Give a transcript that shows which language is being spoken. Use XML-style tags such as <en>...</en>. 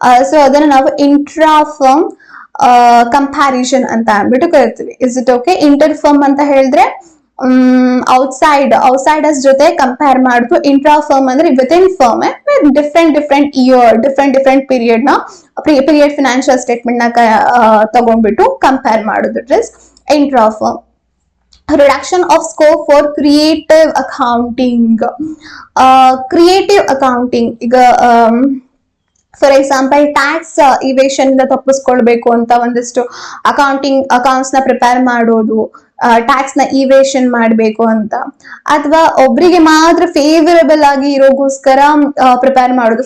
<kn>So ಅದನ್ನ ನಾವು intra firm comparison ಅಂತ ಅಂದ್ಬಿಟ್ಟು ಕರಿತೀವಿ.</kn> <en>Is it okay?</en> <kn>Inter firm ಅಂತ ಹೇಳಿದ್ರೆ ಔಟ್ಸೈಡರ್ಸ್ ಜೊತೆ ಕಂಪೇರ್ ಮಾಡುದು. ಇಂಟ್ರಾ ಫರ್ಮ್ ಅಂದ್ರೆ</kn> <en>within firm different year,</en> <kn>different period ನ ಪೀರಿಯಡ್ ಫಿನಾನ್ಷಿಯಲ್ ಸ್ಟೇಟ್ಮೆಂಟ್ ನ ತಗೊಂಡ್ಬಿಟ್ಟು ಕಂಪೇರ್ ಮಾಡುದು.</kn> <en>It is intra firm. Reduction of scope for creative accounting.</en> <kn>Creative accounting, ಈಗ ಫಾರ್ ಎಕ್ಸಾಂಪಲ್ ಟ್ಯಾಕ್ಸ್ ಇವೇಷನ್ ಇಂದ ತಪ್ಪಿಸ್ಕೊಳ್ಬೇಕು ಅಂತ ಒಂದಿಷ್ಟು ಅಕೌಂಟ್ಸ್ ನ ಪ್ರಿಪೇರ್ ಮಾಡೋದು, ಟ್ಯಾಕ್ಸ್ ನ ಇವೇಷನ್ ಮಾಡ್ಬೇಕು ಅಂತ, ಅಥವಾ ಒಬ್ರಿಗೆ ಮಾತ್ರ ಫೇವರಬಲ್ ಆಗಿ ಇರೋಗೋಸ್ಕರ ಪ್ರಿಪೇರ್ ಮಾಡೋದು.</kn>